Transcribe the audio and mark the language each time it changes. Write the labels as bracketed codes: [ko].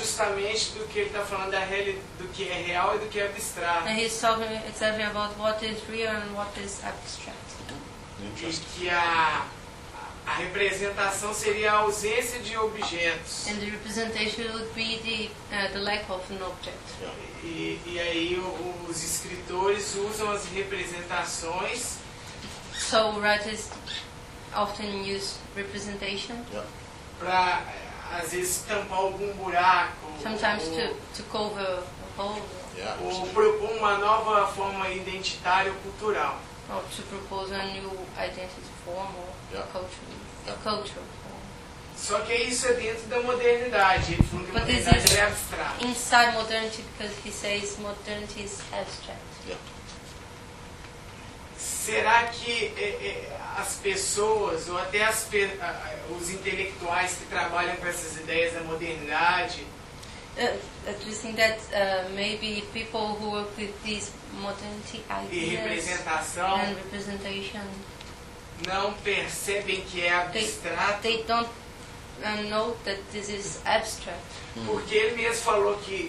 [pt] Justamente do que ele está falando do que é real e do que é abstrato. [en] And he's talking exactly about what is real and what is abstract. Interesting. [pt] E que a representação seria a ausência de objetos. [en] And the representation would be the lack of an object. [pt] E aí os escritores usam as representações. [en] So writers often use representation. Yeah. [pt] Para às vezes tampar algum buraco. [en] Sometimes to cover a hole. Yeah. [pt] Ou propor uma nova forma identitária ou cultural. [en] Or to propose a new identity form or cultural form. [pt] Só que isso é dentro da modernidade. Ele falou que [en] but [pt] modernidade [en] this is [pt] é abstrato. [en] Inside modernity, because he says modernity is abstract. [pt] Será que as pessoas, ou até os intelectuais que trabalham com essas ideias da modernidade, [en] do you think that maybe people who work with these modernity ideas and representation [pt] não percebem que é abstrato? [en] They don't know that this is abstract. [pt] Porque ele mesmo falou que